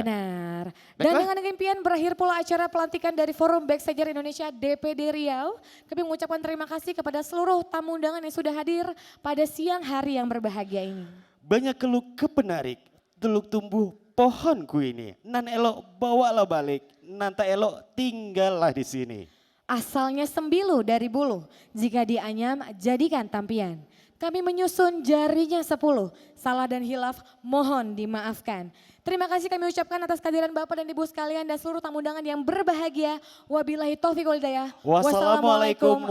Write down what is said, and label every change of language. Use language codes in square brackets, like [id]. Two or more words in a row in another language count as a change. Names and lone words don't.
[id] Benar. Dan Baiklah. dengan demikian berakhir pula acara pelantikan dari Forum Backstager Indonesia DPD Riau. Kami mengucapkan terima kasih kepada seluruh tamu undangan yang sudah hadir pada siang hari yang berbahagia ini. Banyak keluk kepenarik, teluk tumbuh pohonku ini. Nan elok bawalah balik, nanta elok tinggallah di sini. Asalnya sembilu dari bulu, jika dianyam jadikan tampian. Kami menyusun jarinya 10, salah dan hilaf mohon dimaafkan. Terima kasih kami ucapkan atas kehadiran Bapak dan Ibu sekalian dan seluruh tamu undangan yang berbahagia. [ar] وبالله التوفيق والهداية.